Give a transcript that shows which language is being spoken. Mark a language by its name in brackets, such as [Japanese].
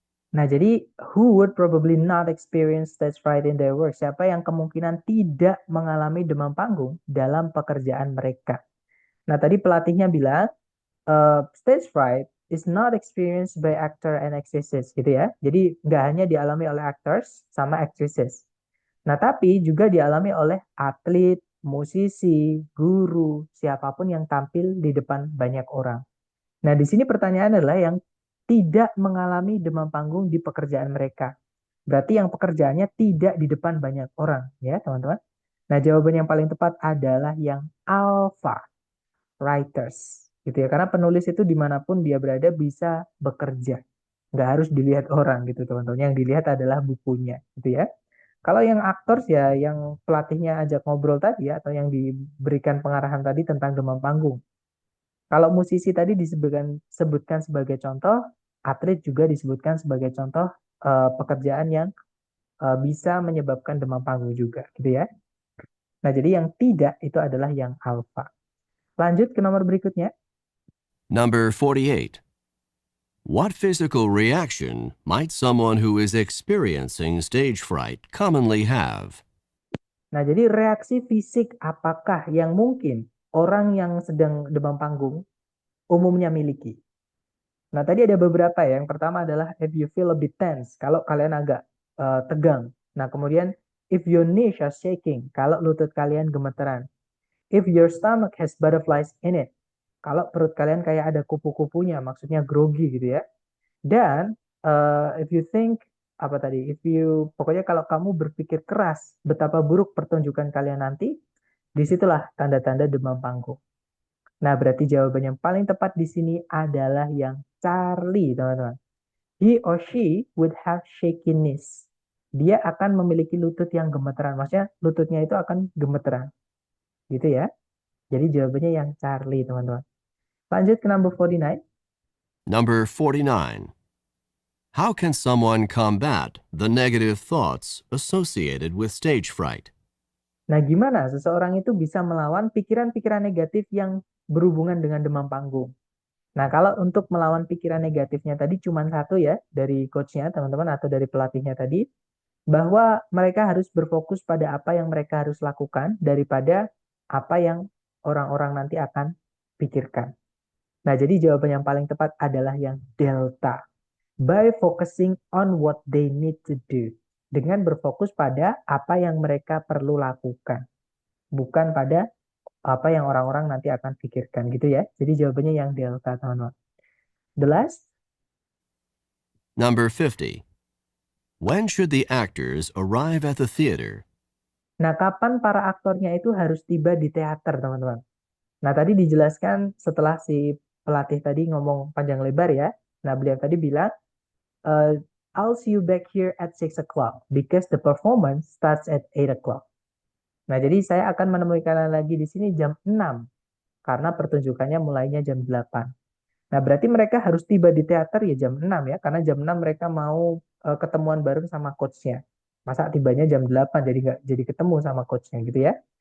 [Indonesian] Nah, jadi [English] who would probably not experience stage fright in their work? [Indonesian] Siapa yang kemungkinan tidak mengalami demam panggung dalam pekerjaan mereka? Nah, tadi pelatihnya bilang [English] stage fright is not experienced by actor and actresses, [Indonesian] gitu ya. Jadi nggak hanya dialami oleh actors sama actresses. Nah, tapi juga dialami oleh atlet, musisi, guru, siapapun yang tampil di depan banyak orang. Nah, di sini pertanyaan adalah yang tidak mengalami demam panggung di pekerjaan mereka. Berarti yang pekerjaannya tidak di depan banyak orang, ya teman-teman. Nah, jawaban yang paling tepat adalah yang alpha, writers. Gitu ya, karena penulis itu dimanapun dia berada bisa bekerja. Nggak harus dilihat orang gitu teman-teman. Yang dilihat adalah bukunya, gitu ya. Kalau yang aktor ya yang pelatihnya ajak ngobrol tadi ya, atau yang diberikan pengarahan tadi tentang demam panggung. Kalau musisi tadi sebutkan sebagai contoh, atlet juga disebutkan sebagai contoh pekerjaan yang bisa menyebabkan demam panggung juga, gitu ya. Nah, jadi yang tidak itu adalah yang alfa. Lanjut ke nomor berikutnya. [English] Number 48. What physical reaction might someone who is experiencing stage fright commonly have? [Indonesian] Nah, jadi reaksi fisik apakah yang mungkin orang yang sedang demam panggung umumnya miliki? Nah, tadi ada beberapa ya. Yang pertama adalah [English] if you feel a bit tense, [Indonesian] kalau kalian agak tegang. Nah, kemudian [English] if your knees are shaking, [Indonesian] kalau lutut kalian gemeteran. [English] If your stomach has butterflies in it, [Indonesian] kalau perut kalian kayak ada kupu-kupunya, maksudnya grogi gitu ya. Dan [English] if you think [Indonesian] apa tadi? Pokoknya kalau kamu berpikir keras betapa buruk pertunjukan kalian nanti, disitulah tanda-tanda demam panggung. Nah, berarti jawaban yang paling tepat di sini adalah yang Charlie, teman-teman. [English] He or she would have shakiness. [Indonesian] Dia akan memiliki lutut yang gemeteran. Maksudnya lututnya itu akan gemeteran. Gitu ya. Jadi jawabannya yang Charlie, teman-teman. Lanjut ke [English] number 49. Number 49. How can someone combat the negative thoughts associated with stage fright? [Indonesian] Nah, gimana seseorang itu bisa melawan pikiran-pikiran negatif yang berhubungan dengan demam panggung? Nah, kalau untuk melawan pikiran negatifnya tadi cuma satu ya dari coachnya teman-teman atau dari pelatihnya tadi, bahwa mereka harus berfokus pada apa yang mereka harus lakukan daripada apa yang orang-orang nanti akan pikirkan. Nah, jadi jawaban yang paling tepat adalah yang delta. [English] By focusing on what they need to do. [Indonesian] Dengan berfokus pada apa yang mereka perlu lakukan. Bukan pada apa yang orang-orang nanti akan pikirkan gitu ya. Jadi jawabannya yang delta, teman-teman. [English] The last. Number 50. When should the actors arrive at the theater? [Indonesian] Nah, kapan para aktornya itu harus tiba di teater, teman-teman? Nah, tadi dijelaskan setelah si pelatih tadi ngomong panjang lebar ya. Nah, beliau tadi bilang, [English] I'll see you back here at 6 o'clock because the performance starts at 8 o'clock. [Indonesian] Nah, jadi saya akan menemui kalian lagi di sini jam 6 karena pertunjukannya mulainya jam 8. Nah, berarti mereka harus tiba di teater ya jam 6 ya, karena jam 6 mereka mau ketemuan bareng sama coachnya. Masa tibanya jam 8 jadi nggak jadi ketemu sama coachnya gitu ya.